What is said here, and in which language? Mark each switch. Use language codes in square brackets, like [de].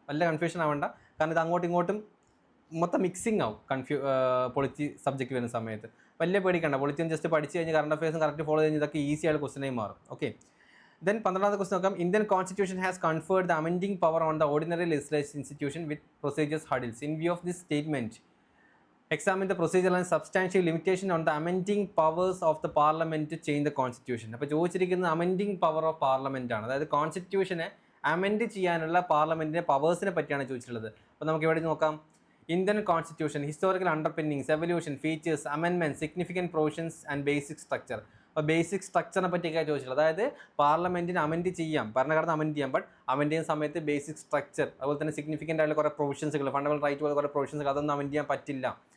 [ml] വല്ല കൺഫ്യൂഷൻ ആവേണ്ട, കാരണം ഇത് അങ്ങോട്ടും ഇങ്ങോട്ടും മൊത്തം മിക്സിങ് ആവും. പൊളിറ്റി സബ്ജക്റ്റ് വരുന്ന സമയത്ത് വലിയ പേടിക്കണ്ട. പൊളിറ്റിയും ജസ്റ്റ് പഠിച്ച് കഴിഞ്ഞ് കറണ്ട് അഫയേഴ്സും കറക്റ്റ് ഫോളോ ചെയ്ത് ഇതൊക്കെ ഈസി ആയിട്ട് ക്വസ്റ്റ്യനായി മാറും. ഓക്കെ, ദെൻ 12ാമത്തെ ക്വസ്റ്റ്യൻ നോക്കാം. [en] Indian constitution has conferred the amending power on the ordinary legislature institution with procedures hurdles. In view of this statement, examine the procedural and substantive limitation on the amending powers of the parliament to change the constitution. [ml] അപ്പോൾ ചോദിച്ചിരിക്കുന്നത് amending power of parliament ആണ്. അതായത് കോൺസ്റ്റിറ്റ്യൂഷനെ amend ചെയ്യാനുള്ള പാർലമെൻറ്റിൻ്റെ പവേഴ്സിനെ പറ്റിയാണ് ചോദിച്ചിട്ടുള്ളത്. അപ്പോൾ നമുക്ക് ഇവിടെ നോക്കാം. [en] Indian constitution, historical അണ്ടർപിന്നിങ്സ്, evolution, features, amendment, significant provisions and basic structure. [ml] അപ്പോൾ ബേസിക് സ്ട്രക്ചറിനെ പറ്റിയൊക്കെയാണ് ചോദിച്ചിട്ടുള്ളത്. അതായത് പാർലമെൻറ്റിന് അമെൻഡ് ചെയ്യാം, ഭരണഘടന അമെൻഡ് ചെയ്യാം, ബട്ട് അമെൻഡ് ചെയ്യുന്ന സമയത്ത് ബേസിക് സ്ട്രക്ചർ, അതുപോലെ തന്നെ സിഗ്നിഫിക്കൻ്റ് ആയിട്ടുള്ള കുറേ പ്രൊവിഷൻസുകൾ, ഫണ്ടമെൻ്റൽ റൈറ്റ് പോലെ കുറേ പ്രൊവിഷൻസുകൾ, അതൊന്നും അമെൻഡ് ചെയ്യാൻ പറ്റില്ല.